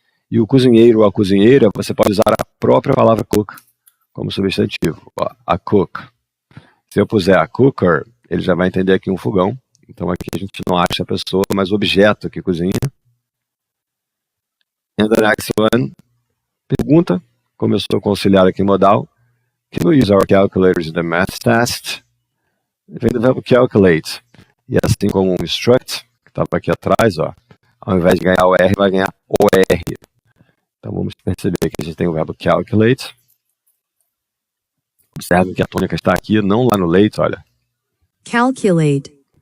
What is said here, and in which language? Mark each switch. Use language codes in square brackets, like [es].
[pt] E o cozinheiro ou a cozinheira, você pode usar a própria palavra cook como substantivo. Ó, a cook. Se eu puser a cooker, ele já vai entender aqui um fogão. Então aqui a gente não acha a pessoa, mas o objeto que cozinha. [en] And the next one, [pt] pergunta, começou com auxiliar aqui modal. [en] Can we use our calculators in the math test? [pt] Vem do verbo calculate. E assim como um instruct, que estava aqui atrás, ó, ao invés de ganhar o R, vai ganhar o R. Então vamos perceber que a gente tem o verbo calculate. Observe que a tônica está aqui, não lá no late, olha. [en] Calculate.